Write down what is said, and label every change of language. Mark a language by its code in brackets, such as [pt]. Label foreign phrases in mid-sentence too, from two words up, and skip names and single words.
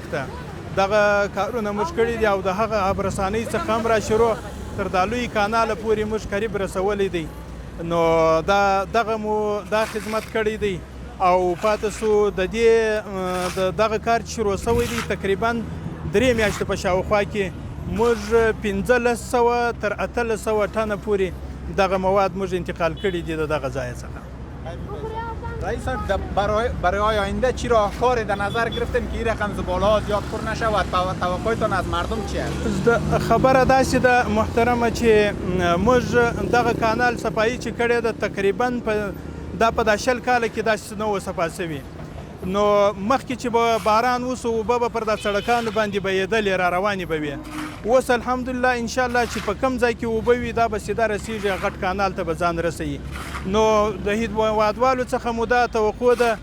[ps] ته دغه کارونه موږ کړي دي او د هغه ابرسانۍ څخه هم را شروع تر د لوی کاناله پورې موږ قریب رسولی دی نو دغه مو دا خدمت کړی دی او پاتې سو د دې دغه کار چې شروع سوی دی تقریبا 3 میاشتې په شاوخوا کې موږ 1500 تر 1800 ټنه پورې دغه مواد موږ انتقال کړي دي دغه ځای څخه. [fa] رئیس صاحب برای آینده چی راهکاری در نظر گرفتین که این رقم زباله‌ها زیاد پر نشود؟ توقعتان از مردم چیه؟ [ps] خبره داسې ده محترمه چې موږ دغه کانال صفایي چې کړې ده تقریبا دا په 10 کاله کې داسې نه و صفا سوي نو مخکې چې به باران وسو اوبه به پر د سړکانو باندې بهیدلې را روانې به وي اوس الحمدلله انشاءالله چې په کم ځای کې اوبه وي دا به سیده رسیږي غټ کانال ته به ځان رسوي نو د هیوادوالو څخه مو دا توقع ده